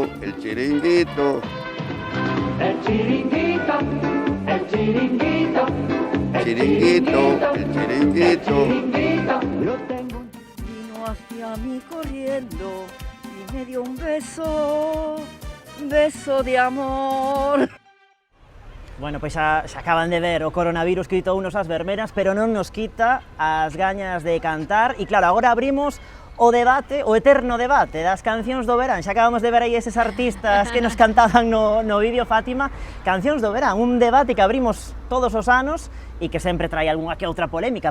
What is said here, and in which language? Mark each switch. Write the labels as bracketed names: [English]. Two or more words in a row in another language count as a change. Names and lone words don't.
[Spanish] El chiringuito, el chiringuito. El chiringuito. Vino hacia mí corriendo y me dio un beso de amor. [Galician] Bueno, pois xa acaban de ver o coronavirus que quitounos as verbenas, pero non nos quita as gañas de cantar. E claro, agora abrimos o debate, o eterno debate das cancións do verán. Xa acabamos de ver aí eses artistas que nos cantaban no vídeo, Fátima. Cancións do verán, un debate que abrimos todos os anos e que sempre trae algunha que outra polémica.